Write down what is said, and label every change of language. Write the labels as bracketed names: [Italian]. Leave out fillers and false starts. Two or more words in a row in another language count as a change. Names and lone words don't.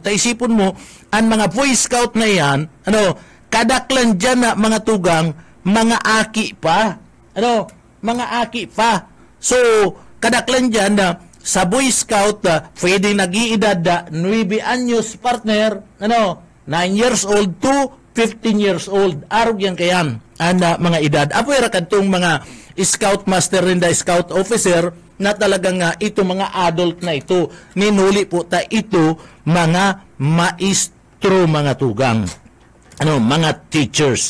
[Bikol] Taisipon mo, ang mga Boy Scout na yan, kadaklan dyan na mga tugang, mga aki pa. Mga aki pa. So, kadaklan dyan na sa Boy Scout, pwede nag-iedad 9 anyos partner, [English] 9 years old to 15 years old. [Bikol] Arog yan kayan, mga edad. Apo era kadtong mga Scout Master rin da Scout Officer, na talagang ito mga adult na ito. Ninuli po ta ito mga maestro, mga tugang. Mga teachers.